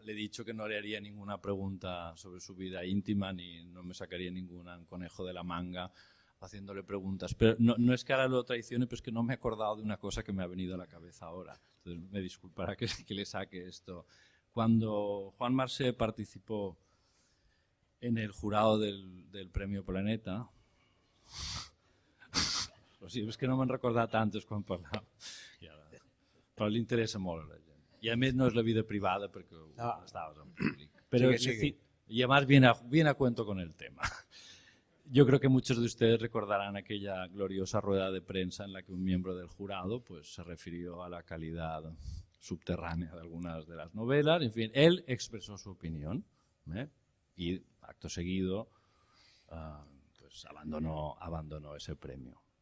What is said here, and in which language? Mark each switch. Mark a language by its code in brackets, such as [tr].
[es] Le he dicho que no le haría ninguna pregunta sobre su vida íntima, ni no me sacaría ningún conejo de la manga haciéndole preguntas. Pero no es que ahora lo traicione, pero es que no me he acordado de una cosa que me ha venido a la cabeza ahora. Entonces me disculpará que le saque esto. Cuando Juan Marsé participó en el jurado del Premio Planeta... [ca] Sí, és que no me'n recordat tantes quan parlava. Però li interessa molt a la gent. I a més no és la vida privada perquè estaves en públic. [es] Pero sigue. Y además viene a cuento con el tema. Yo creo que muchos de ustedes recordarán aquella gloriosa rueda de prensa en la que un miembro del jurado pues, se refirió a la calidad subterránea de algunas de las novelas. En fin, él expresó su opinión y acto seguido pues abandonó ese premio.